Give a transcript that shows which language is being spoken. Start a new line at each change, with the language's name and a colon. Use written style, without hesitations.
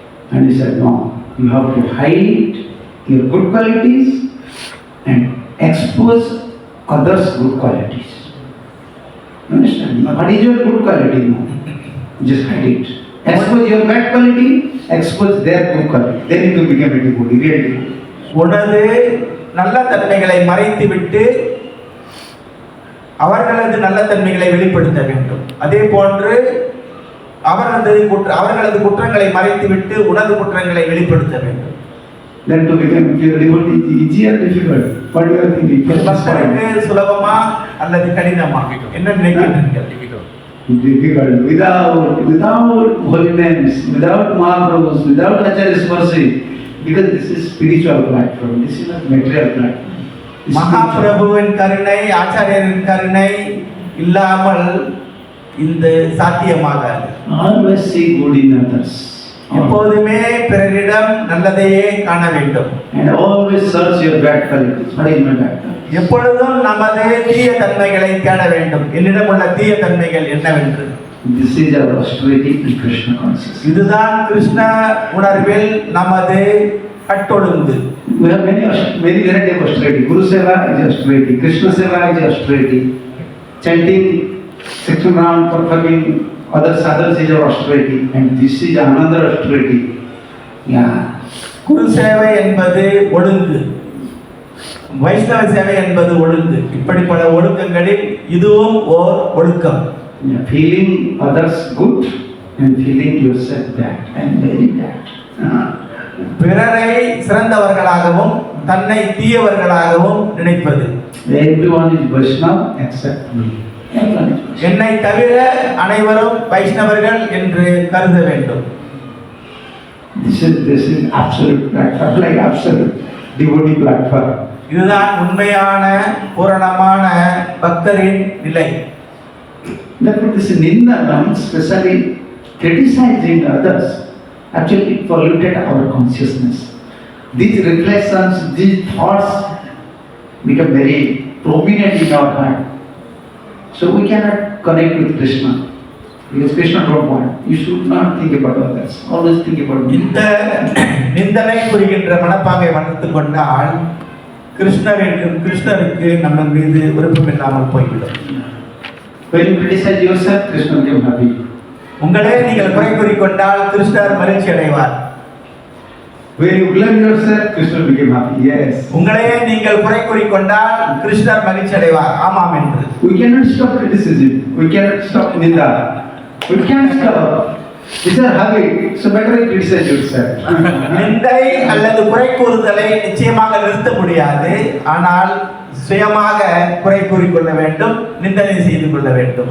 English: And he said, no, you have to hide your good qualities and expose others' good qualities. Understand? What is your good quality now? Just hide it. Expose your bad quality, expose their good quality. Then it will become a devotee, real devotee.
Tamil: உனது நல்ல தன்மைகளை மறைத்துவிட்டு அவர்களது நல்ல தன்மைகளை வெளிப்படுத்த வேண்டும். அதே போன்று அவர்களது குற்றங்களை மறைத்துவிட்டு உனது குற்றங்களை வெளிப்படுத்த வேண்டும்.
English: Then to become pure devotee is easy or difficult? What do you think?
Tamil: பக்தருக்கு சுலபமா அல்லது கடினமா? என்ன நினைக்கிறீர்கள்?
English: Difficult. Without holy names, without Mahaprabhus, without Acharya's mercy, because this is spiritual platform. This is not material platform.
Tamil: மகாபிரபுவின் கருணை, ஆச்சாரியரின் கருணை இல்லாமல் இந்த சாத்தியமாகாது.
English: Always see good in others.
Tamil: எப்போதுமே பிறரிடம் நல்லதையே காண வேண்டும்.
English: And always search your bad qualities. What is my bad qualities?
Tamil: எப்பொழுதும் நமது தீய தன்மைகளை தேட வேண்டும். என்னிடம் உள்ள தீய தன்மைகள் என்னவென்று.
English: This is our austerity in Krishna consciousness.
Tamil: இதுதான் கிருஷ்ண உணர்வில் நமது கட்டொழுங்கு.
English: We have many variety of austerity. Guru Seva is austerity. Krishna Seva is austerity. Chanting 6 rounds, performing other sadhas is our austerity. And this is another austerity. Yeah.
Tamil: குரு சேவை என்பது ஒழுங்கு, வைஷ்ணவ சேவை என்பது ஒழுங்கு. இப்படி பல ஒழுக்கங்களில் இதுவும் ஓர் ஒழுக்கம்.
English: Yeah. Feeling others good and feeling yourself bad and very bad.
Tamil: பிறரை சிறந்தவர்களாகவும் தன்னை தீயவர்களாகவும் நினைப்பது.
English: Everyone is Vaishnava except me.
Tamil: என்னை தவிர அனைவரும் வைஷ்ணவர்கள் என்று கருத வேண்டும்.
English: This is absolute platform, like absolute devotee platform.
Tamil: இதுதான் உண்மையான பூரணமான பக்தரின் நிலை.
English: Therefore, this Nindanam, especially criticizing others, actually polluted our consciousness. These reflections, these thoughts become very prominent in our heart. So we cannot connect with Krishna. Because Krishna don't want. You should not think about others. Always think about me.
Tamil: இந்த நிந்தனை புரிகின்ற மனப்பாங்கை வளர்த்து கொண்டால் கிருஷ்ணருக்கு நம்ம மீது விருப்பம் இல்லாமல் போய்விடும்.
English: When you criticize yourself, Krishna become happy.
Tamil: உங்களே நீங்கள் குறை கூறிக்கொண்டால் கிருஷ்ணர் மகிழ்ச்சி அடைவார்.
English: When you blame yourself, Krishna become happy. Yes.
Tamil: உங்களே நீங்கள் குறை கூறிக்கொண்டால் கிருஷ்ணர் மகிழ்ச்சி அடைவார். ஆமாம் என்று.
English: We cannot stop criticism. We cannot stop ninda. We can't stop. It's a habit. So better you criticize yourself.
Tamil: நிந்தை அல்லது குறை கூறுதலை நிச்சயமாக நிறுத்த முடியாது. ஆனால் சுயமாக குறை கூறிக்கொள்ள வேண்டும், நிந்தனை செய்து கொள்ள வேண்டும்.